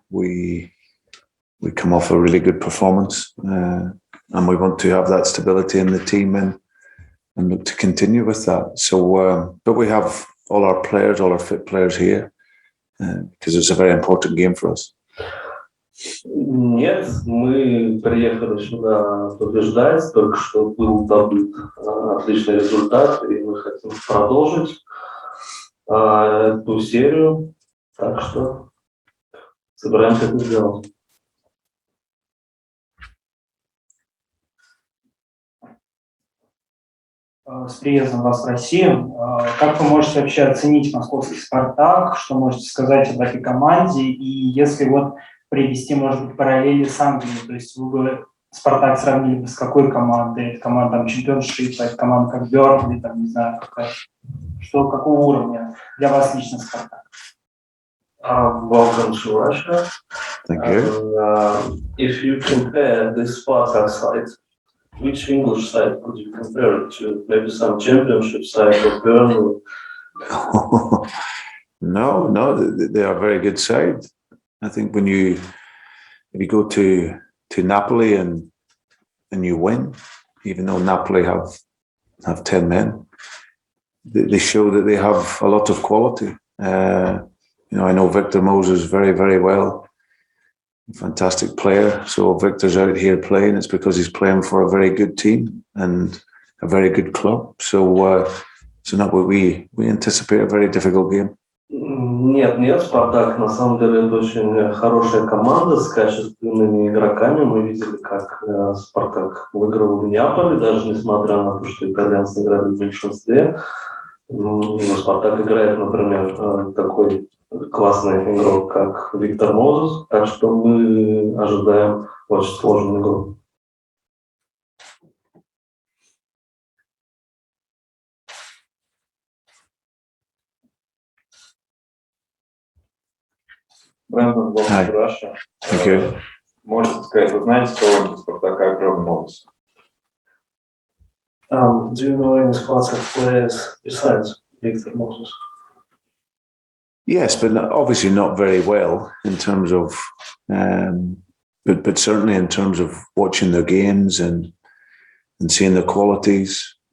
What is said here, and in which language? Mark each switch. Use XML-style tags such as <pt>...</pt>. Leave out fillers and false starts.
<en>We come off a really good performance, and we want to have that stability in the team and look to continue with that. So, but we have all our fit players here because it's a very important game for us.</en> <ru>Нет, мы приехали сюда побеждать, только что был добыт отличный результат, и мы хотим продолжить эту серию, так что собираемся это сделать. С приездом вас в Россию. Как вы можете вообще оценить московский «Спартак»? Что можете сказать об этой команде? И если вот привести, может быть, параллели с Англией, то есть вы бы «Спартак» сравнили бы с какой командой? Это команда там чемпионшипа, это команда как Бёрнли, там, не знаю, какого уровня для вас лично «Спартак»?</ru> <en>Welcome to Russia. Thank you. If you compare the Spartak side, which English side could you compare it to? Maybe some championship side of Burnley? No, they are a very good side. I think if you go to Napoli and you win, even though Napoli have 10 men, they show that they have a lot of quality. I know Victor Moses very, very well. Fantastic player. So Victor's out here playing. It's because he's playing for a very good team and a very good club. So not what we anticipate a very difficult game.</en> <ru>Нет, Спартак на самом деле это очень хорошая команда с качественными игроками. Мы видели, как Спартак выиграл в Неаполе, даже несмотря на то, что итальянцы играли в большинстве. Но Спартак играет, например, такой классный игрок, как Виктор Мозес, так что мы ожидаем очень сложную игру.</ru> <en>Брэндон, welcome to Russia. Thank you.</en> <ru>Можете сказать, вы знаете кого-нибудь из Спартака, кроме Мозеса?</ru> <en>Do you know any Spartak players besides Victor Moses? Yes, but obviously not very well in terms of, but certainly in terms of watching their games and seeing their qualities.</en>